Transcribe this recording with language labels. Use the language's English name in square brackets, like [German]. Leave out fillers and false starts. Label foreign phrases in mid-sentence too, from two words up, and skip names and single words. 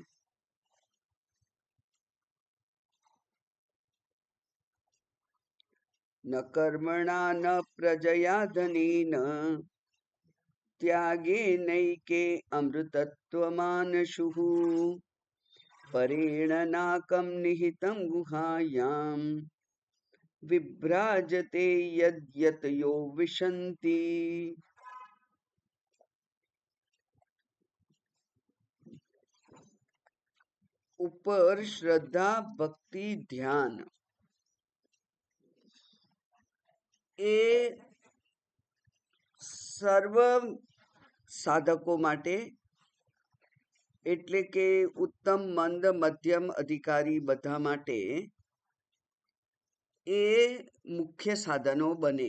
[Sanskrit] न कर्मणा न प्रजया धनेन त्यागेनैके अमृतत्वमानशुः परेण नाकं निहितं गुहायां विभ्राजते यद्यतयो विशन्ति। [Hindi] ऊपर श्रद्धा भक्ति ध्यान [Gujarati] એ સર્વ સાધકો માટે એટલે કે ઉત્તમ મંદ મધ્યમ અધિકારી બધા માટે એ મુખ્ય સાધનો બને.